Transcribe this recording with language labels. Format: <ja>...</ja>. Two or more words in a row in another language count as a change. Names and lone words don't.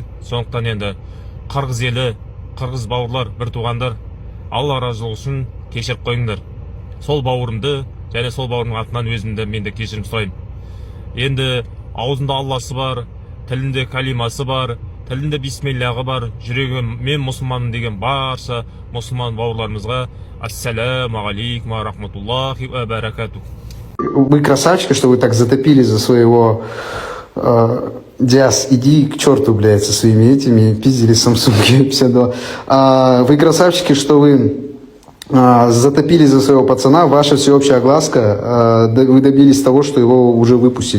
<kk>Сондықтан енді қырғыз елі, қырғыз бауырлар, бір туғандар, Алла разылығы үшін кешіріп қойыңдар. Сол бауырымды және сол бауырымның атынан өзімді мен де кешірім сұраймын. Енді аузында Алласы бар, тілінде калимасы бар, тілінде бисмиллахы бар, жүрегі мен мұсылманмын деген барша мұсылман бауырларымызға</kk> <ar>السلام عليكم ورحمة الله وبركاته.</ar> <ru>Вы красавчики, что вы так затопили за своего Диас, иди к черту, блядь, со своими этими пиздили Samsung псевдо. Вы красавчики, что вы затопили за своего пацана, ваша всеобщая огласка, вы добились того, что его уже выпустили.</ru>